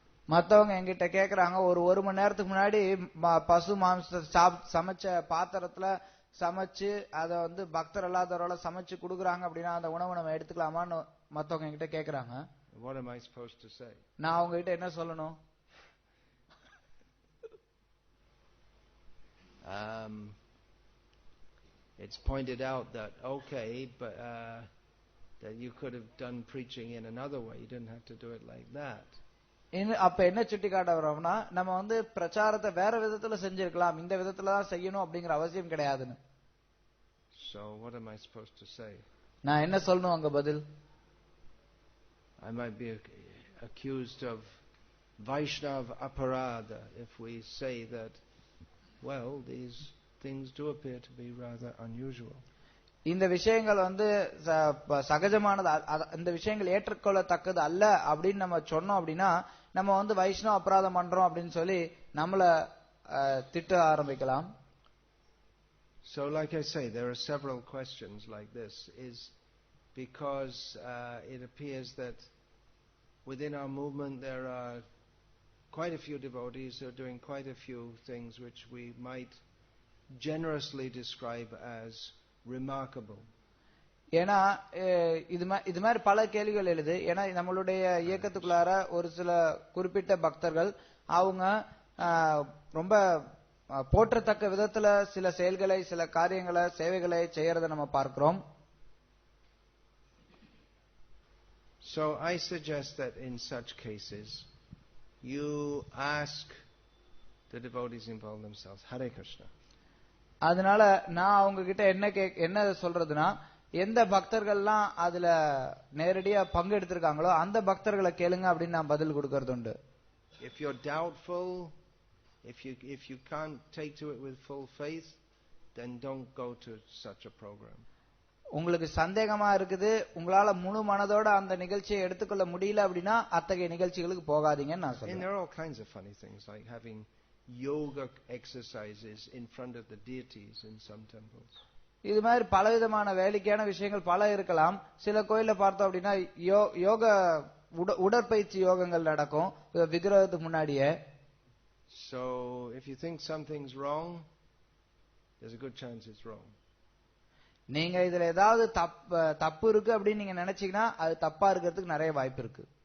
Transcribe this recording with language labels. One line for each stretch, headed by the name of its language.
Tamil: மத்தவங்க என்கிட்ட கேக்குறாங்க, ஒரு மணி நேரத்துக்கு முன்னாடி பசு மாംസத்தை சமைச்ச பாத்திரத்துல சமைச்சு அதை பக்தர் அல்லாதவரால சமைச்சு குடுக்குறாங்க அப்படின்னா அந்த உணவை நம்ம எடுத்துக்கலாமான்னு மத்தவங்க என்கிட்ட கேக்குறாங்க.
English: What am I supposed to say?
Tamil: நான் அவங்க கிட்ட என்ன சொல்லணும்?
English: It's pointed out that okay, but that you could have done preaching in another way. You didn't have to do it like that.
Tamil: அப்ப என்ன சுட்டி காட்ட வரோம்னா நம்ம பிரச்சாரத்தை வேற விதத்துல செஞ்சிருக்கலாம், இந்த விதத்துல தான் செய்யணும் அப்படிங்கிற அவசியம் கிடையாதுன்னு.
English: So what am I supposed to say?
Tamil: நான் என்ன சொல்லணும் அங்க பதில்?
English: I might be accused of Vaishnav aparada if we say that, well, these things do appear to be rather unusual.
Tamil: இந்த விஷயங்கள் சகஜமானது, இந்த விஷயங்கள் ஏற்றுக்கொள்ளத்தக்கது அல்ல அப்படின்னு நம்ம சொன்னோம் அப்படின்னா நம்ம வைஷ்ணவ அபராதம் பண்றோம் அப்படின்னு சொல்லி நம்மள திட்ட ஆரம்பிக்கலாம்.
English: So like I say, there are several questions like this, is because it appears that within our movement there are quite a few devotees who are doing quite a few things which we might generously describe as remarkable.
Tamil: ஏன்னா இது மாதிரி பல கேள்விகள் எழுது. ஏன்னா நம்மளுடைய இயக்கத்துக்குள்ளார ஒரு சில குறிப்பிட்ட பக்தர்கள் அவங்க ரொம்ப போற்றத்தக்க விதத்துல சில செயல்களை, சில காரியங்களை, சேவைகளை செய்யறதை நம்ம பார்க்கிறோம்.
English: So I suggest that in such cases you ask the devotees involve themselves, Hare Krishna.
Tamil: அதனால நான் அவங்க கிட்ட என்ன சொல்றதுன்னா, எந்த பக்தர்கள்லாம் அதுல நேரடியா பங்கெடுத்திருக்காங்களோ அந்த பக்தர்களை கேளுங்க அப்படின்னு நான் பதில் கொடுக்கறது உண்டு.
English: If you're doubtful, if you can't take to it with full faith, then don't go to such a program.
Tamil: உங்களுக்கு சந்தேகமா இருக்குது, உங்களால முழு மனதோட அந்த நிகழ்ச்சியை எடுத்துக்கொள்ள முடியல அப்படின்னா அத்தகைய நிகழ்ச்சிகளுக்கு போகாதீங்கன்னு நான்
English: And
Tamil: சொல்றேன்.
English: there are all kinds of funny things like having yoga exercises in front of the deities in some temples.
Tamil: இது மாதிரி பலவிதமான வேடிக்கையான விஷயங்கள் பல இருக்கலாம். சில கோயில்ல பார்த்தோம் அப்படின்னா யோக உடற்பயிற்சி யோகங்கள் நடக்கும் விக்கிரகத்துக்கு முன்னாடியே.
English: So if you think something's wrong, there's a good chance it's wrong.
Tamil: நீங்க இதுல ஏதாவது தப்பு இருக்கு அப்படின்னு நீங்க நினைச்சீங்கன்னா அது தப்பா இருக்கிறதுக்கு நிறைய வாய்ப்பு இருக்கு.